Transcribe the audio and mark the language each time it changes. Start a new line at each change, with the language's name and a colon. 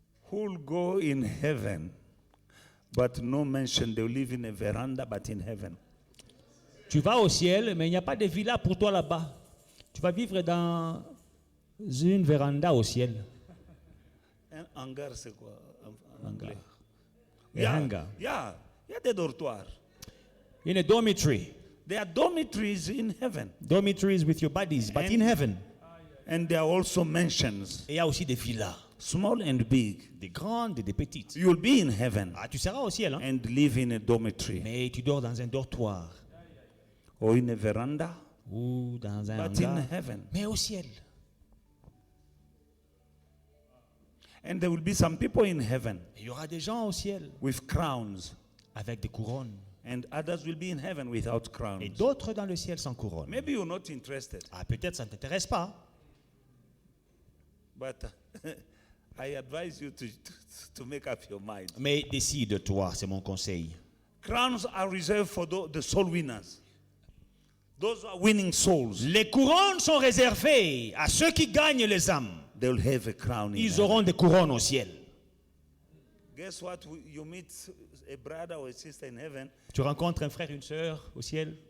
English: who will go in heaven, but no mention. They will live in a veranda, but in heaven.
French: Tu vas au ciel, mais il n'y a pas de villa pour toi là-bas. Tu vas vivre dans une véranda au ciel. Un hangar, c'est quoi en anglais?
English: A hangar.
French: Yeah, il y a des dortoirs.
English: In a dormitory. There are dormitories in heaven, Dormitories with your buddies, but And- in heaven. and there are also mansions,
French: Et il y a aussi des villas.
English: small and big.
French: Des grandes et des petites.
English: You will be in heaven
French: Ah, tu seras au ciel, hein?
English: and live in a dormitory
French: Mais tu dors dans un dortoir.
English: or in a veranda,
French: Ou dans un
English: but in
French: hangar.
English: heaven.
French: Mais au ciel.
English: And there will be some people in heaven
French: Il y aura des gens au ciel
English: with crowns,
French: avec des couronnes.
English: and others will be in heaven without
French: Et
English: crowns.
French: d'autres dans le ciel sans couronne.
English: Maybe you're not interested,
French: Ah, peut-être ça ne t'intéresse pas.
English: but I advise you to make up your mind.
French: Mais décide-toi, c'est mon conseil.
English: Crowns are reserved for the soul winners. Those who are winning souls,
French: Les couronnes sont réservées à ceux qui gagnent les âmes.
English: they will have a crown in
French: Ils
English: heaven.
French: auront des couronnes au ciel.
English: Guess what? You meet a brother or a sister in heaven
French: Tu rencontres un frère, une sœur au ciel